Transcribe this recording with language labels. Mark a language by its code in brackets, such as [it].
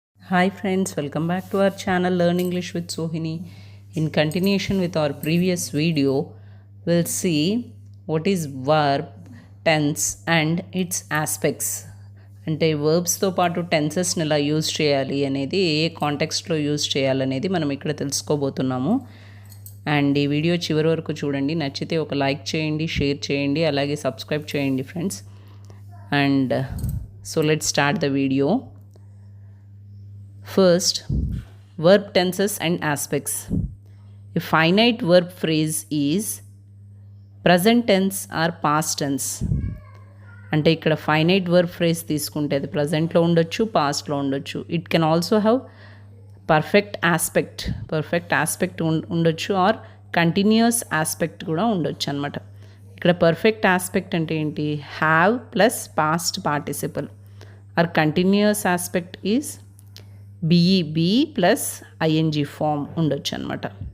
[en] Hi friends, welcome back to our channel Learn English with Sohini. In continuation with our previous video, we'll see what is verb, tense and its aspects. [te] అంటే వర్బ్స్తో పాటు టెన్సెస్ని ఎలా use చేయాలి అనేది ఏ కాంటెక్స్ట్లో use చేయాలనేది మనం ఇక్కడ తెలుసుకోబోతున్నాము. [en] and [te] ఈ video చివరి వరకు చూడండి. నచ్చితే ఒక లైక్ చేయండి, షేర్ చేయండి, అలాగే సబ్స్క్రైబ్ చేయండి friends. [en] And so let's start the video. First, verb tenses and aspects. A finite verb phrase is present tense or past tense. [te] అంటే ఇక్కడ ఫైనైట్ వర్బ్ ఫ్రేజ్ తీసుకుంటే అది ప్రజెంట్లో ఉండొచ్చు, పాస్ట్లో ఉండొచ్చు. [en] it can also have [te] perfect aspect ఉండొచ్చు are continuous aspect కూడా ఉండొచ్చు అనమాట. ఇక్కడ పర్ఫెక్ట్ ఆస్పెక్ట్ అంటే ఏంటి? Have plus past participle are continuous aspect is be plus ING form ఉండొచ్చు అనమాట.